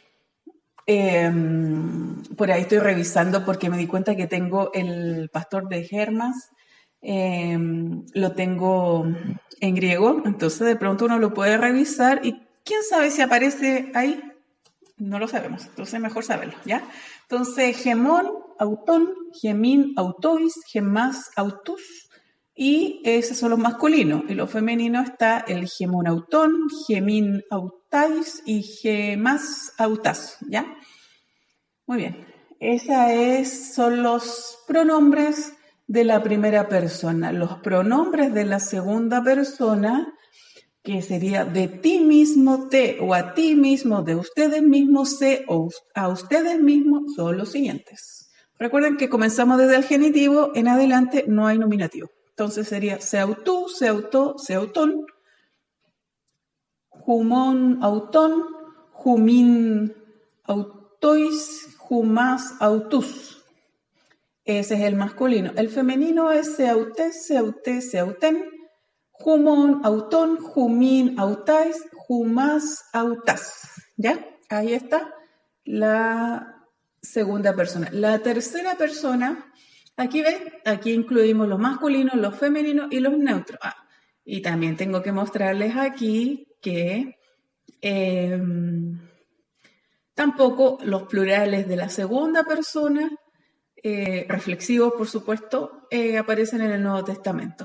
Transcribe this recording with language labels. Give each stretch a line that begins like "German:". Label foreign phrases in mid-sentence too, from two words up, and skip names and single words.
Spanish: por ahí estoy revisando porque me di cuenta que tengo el pastor de Hermas, lo tengo en griego, entonces de pronto uno lo puede revisar y quién sabe si aparece ahí, no lo sabemos, entonces mejor saberlo, ¿ya? Entonces,
Greek: ἡμῶν, αὐτῶν, ἡμῖν, αὐτοῖς, ἡμᾶς, αὐτούς,
Spanish: y esos son los masculinos. Y los femeninos está el
Greek: ἡμῶν αὐτῶν, ἡμῖν αὐταῖς y ἡμᾶς αὐτάς,
Spanish: ¿ya? Muy bien. Son los pronombres de la primera persona. Los pronombres de la segunda persona, que sería de ti mismo te, o a ti mismo, de ustedes mismos se, o a ustedes mismos, son los siguientes. Recuerden que comenzamos desde el genitivo, en adelante no hay nominativo. Entonces sería
Greek: σεαυτοῦ, σεαυτῷ, σεαυτόν, ὑμῶν, αὐτῶν, ὑμῖν, αὐτοῖς, ὑμᾶς, αὐτούς.
Spanish: Ese es el masculino. El femenino es
Greek: σεαυτῆς, σεαυτῇ, σεαυτήν, ὑμῶν, αὐτῶν, ὑμῖν, αὐταῖς, ὑμᾶς, αὐτάς.
Spanish: ¿Ya? Ahí está la segunda persona. La tercera persona, aquí ven, aquí incluimos los masculinos, los femeninos y los neutros. Y también tengo que mostrarles aquí que tampoco los plurales de la segunda persona, reflexivos por supuesto, aparecen en el Nuevo Testamento.